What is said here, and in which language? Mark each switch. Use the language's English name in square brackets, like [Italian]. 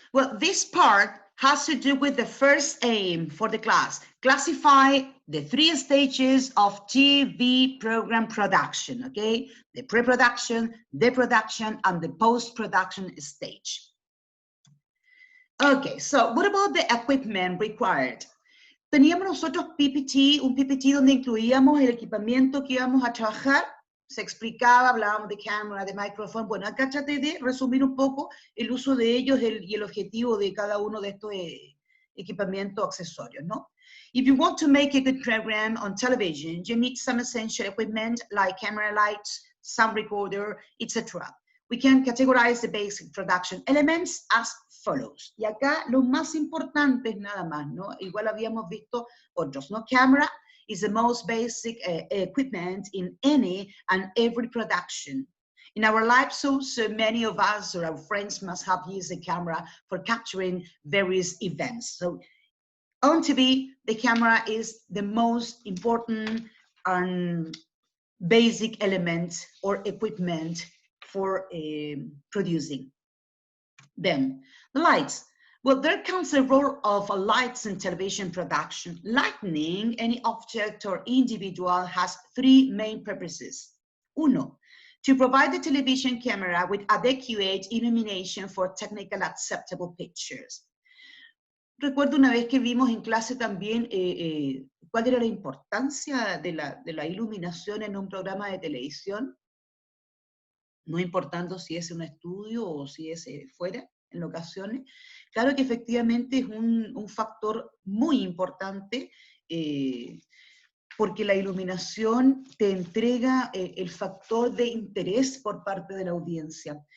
[English] Well, this part has to do with the first aim for the class. Classify the 3 stages of TV program production, okay? The pre-production, the production, and the post-production stage. Okay, so what about the equipment required? [Spanish] Teníamos nosotros PPT, un PPT donde incluíamos el equipamiento que íbamos a trabajar. Se explicaba, hablábamos de cámara, de micrófono. Bueno, acá traté de resumir un poco el uso de ellos y el objetivo de cada uno de estos equipamientos accesorios, ¿no? [English] If you want to make a good program on television, you need some essential equipment like camera lights, sound recorder, etc. We can categorize the basic production elements as follows. [Spanish] Y acá lo más importante es nada más, ¿no? Igual habíamos visto otros, ¿no? [English] Camera is the most basic equipment in any and every production. In our lives, so many of us or our friends must have used a camera for capturing various events. So on TV, the camera is the most important and basic element or equipment for producing. Then, the lights. Well, there comes the role of lights in television production. Lighting any object or individual has 3 main purposes. [Spanish] Uno, [English] to provide the television camera with adequate illumination for technically acceptable pictures. [Spanish] Recuerdo una vez que vimos en clase también cuál era la importancia de la iluminación en un programa de televisión, no importando si es un estudio o si es fuera, en ocasiones. Claro que efectivamente es un factor muy importante porque la iluminación te entrega el factor de interés por parte de la audiencia.